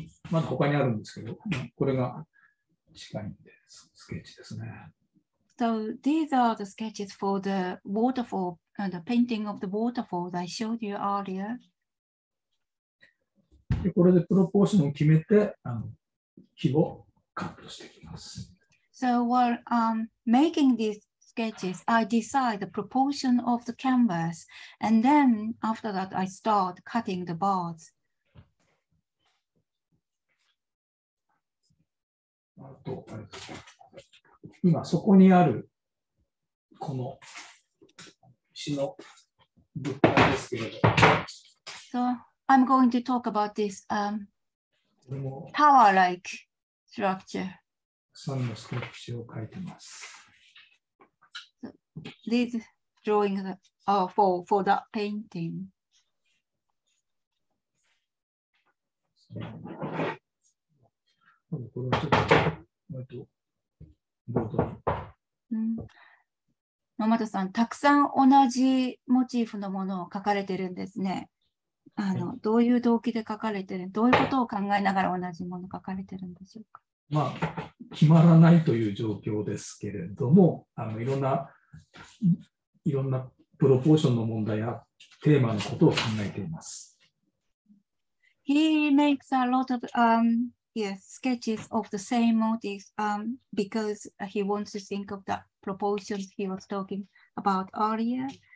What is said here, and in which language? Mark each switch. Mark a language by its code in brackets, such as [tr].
[ja] まだ他にあるんですけど、これが近いんでスケッチですね。 [en] So these are the sketches for the waterfall and the painting of the waterfall I showed you earlier. [ja] でこれでプロポーションを決めて木をカットしていきます。 [en] So while making these sketches, I decide the proportion of the canvas, and then after that, I start cutting the bars. [ja] あと今そこにあるこの石の物体ですけれど。 [en] So I'm going to talk about this tower-like structure. [ja] たくさんのスケッチを描いてます。 [en] These drawings are for that painting. [ja] これはちょっとボードに。野俣さん、たくさん同じモチーフのものを描かれてるんですね。どういう動機で描かれてる、どういうことを考えながら同じものを描かれてるんでしょうか。まあ、決まらないという状況ですけれども、いろんなプロポーションの問題やテーマのことを考えています。 [en] He makes a lot of yes, sketches of the same motifs because he wants to think of the proportions he was talking about earlier.